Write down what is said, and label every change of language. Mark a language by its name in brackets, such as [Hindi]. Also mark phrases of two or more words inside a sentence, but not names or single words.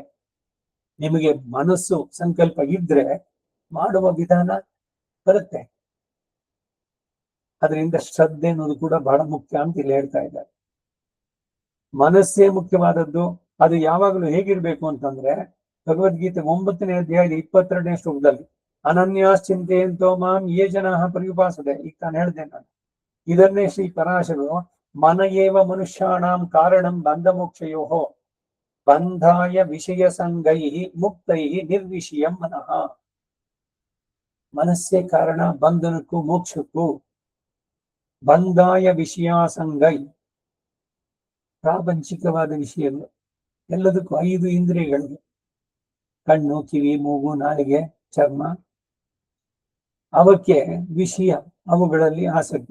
[Kannada] ನಿಮಗೆ ಮನಸ್ಸು ಸಂಕಲ್ಪ ಇದ್ರೆ ಮಾಡುವ ವಿಧಾನ ಬರುತ್ತೆ. ಅದರಿಂದ ಶ್ರದ್ಧೆ ಅನ್ನೋದು ಕೂಡ ಬಹಳ ಮುಖ್ಯ ಅಂತ ಇಲ್ಲಿ ಹೇಳ್ತಾ ಇದ್ದಾರೆ. ಮನಸ್ಸೇ ಮುಖ್ಯವಾದದ್ದು. ಅದು ಯಾವಾಗಲೂ ಹೇಗಿರ್ಬೇಕು ಅಂತಂದ್ರೆ ಭಗವದ್ಗೀತೆ 9ನೇ ಅಧ್ಯಾಯದ 22ನೇ ಶ್ಲೋಕದಲ್ಲಿ [Sanskrit] ಅನನ್ಯಾಶ್ಚಿಂತೆಯಂತೋ ಮಾಂ ಯೇ ಜನಾಃ ಪರ್ಯುಪಾಸತೆ. [Kannada] ಈಗ ನಾನು ಹೇಳ್ದೆ ನಾನು ಇದನ್ನೇ ಶ್ರೀ ಪರಾಶರರು [Sanskrit] ಮನಯೇವ ಮನುಷ್ಯಾಣಾಂ ಕಾರಣಂ ಬಂಧಮೋಕ್ಷಯೋಃ ಬಂಧಾಯ ವಿಷಯ ಸಂಗೈಃ ಮುಕ್ತೈಃ ನಿರ್ವಿಷಯಂ ಮನಃ. [Kannada] ಮನಸ್ಸೇ ಕಾರಣ ಬಂಧನಕ್ಕೂ ಮೋಕ್ಷಕ್ಕೂ. [Sanskrit] ಬಂಧಾಯ ವಿಷಯಾಸಂಗೈ, [Kannada] ಪ್ರಾಪಂಚಿಕವಾದ ವಿಷಯಗಳು ಎಲ್ಲದಕ್ಕೂ 5 ಇಂದ್ರಿಯಗಳಿಗೆ, ಕಣ್ಣು, ಕಿವಿ, ಮೂಗು, ನಾಲಿಗೆ, ಚರ್ಮ, ಅವಕ್ಕೆ ವಿಷಯ, ಅವುಗಳಲ್ಲಿ ಆಸಕ್ತಿ.